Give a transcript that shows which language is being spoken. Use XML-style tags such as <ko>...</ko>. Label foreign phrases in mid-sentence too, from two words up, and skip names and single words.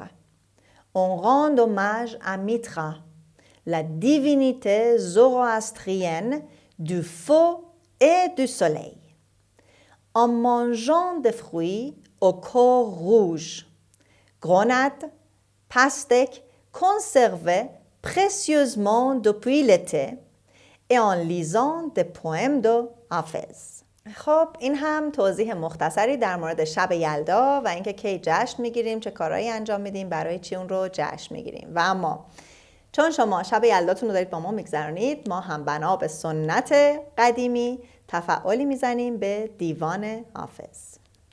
<fr>On rend hommage à Mitra, la divinité zoroastrienne du feu et du soleil. En mangeant des fruits au corps rouge, grenades, pastèques conservées précieusement depuis l'été et en lisant des poèmes de Hafez.</fr> <fa>خب این هم توضیح مختصری در مورد شب یلدا و اینکه کی جشن میگیریم، چه کارهایی انجام میدیم، برای چی اون رو جشن میگیریم. و اما چون شما شب یلداتون رو دارید با ما میگذرونید، ما هم بنا به سنت قدیمی تفعالی میزنیم به دیوان حافظ.</fa>